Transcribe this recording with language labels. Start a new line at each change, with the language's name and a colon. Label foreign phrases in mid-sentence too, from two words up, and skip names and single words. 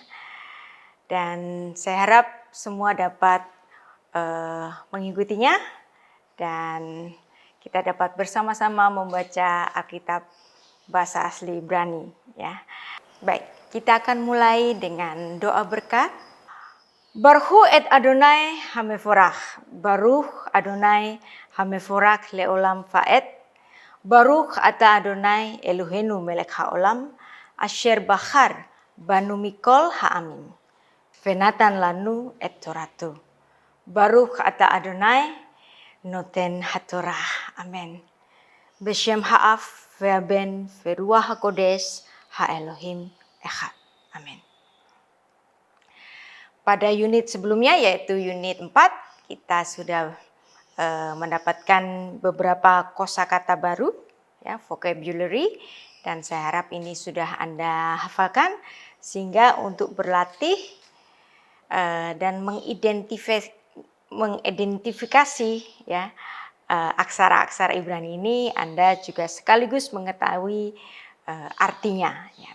Indonesian: Dan saya harap semua dapat mengikutinya dan kita dapat bersama-sama membaca Alkitab bahasa asli Ibrani ya. Baik, kita akan mulai dengan doa berkat.
Hebrew: ברוך את אדוני המבורך, ברוך אדוני המבורך לעולם ועד, ברוך אתה אדוני אלוהינו מלך העולם, אשר בחר בנו מכל העמים, ונתן לנו את תורתו. ברוך אתה אדוני נותן התורה, אמן. בשם האב והבן ורוח הקודש האלוהים אחד, amen.
Indonesian: Pada unit sebelumnya yaitu unit 4 kita sudah mendapatkan beberapa kosakata baru ya, vocabulary, dan saya harap ini sudah Anda hafalkan sehingga untuk berlatih dan mengidentifikasi ya aksara-aksara Ibrani ini Anda juga sekaligus mengetahui artinya ya.